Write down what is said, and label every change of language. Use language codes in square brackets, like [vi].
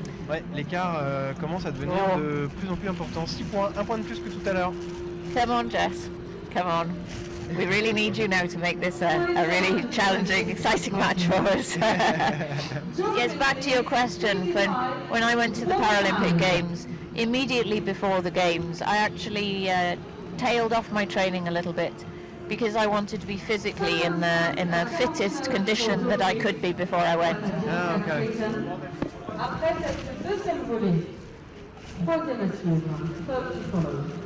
[fr] Ouais, l'écart commence à devenir de plus en plus important. 6 points, 1 point de plus que tout à l'heure. [en] Come on, Jess. Come on. We really need you now to make this a really challenging, exciting match for us. Yes, back to your question. When I went to the Paralympic Games, immediately before the Games, I actually tailed off my training a little bit because I wanted to be physically in the fittest condition that I could be before I went. Ah, okay. [fr] Après cette deuxième volée, troisième à suivre, [en] third to follow.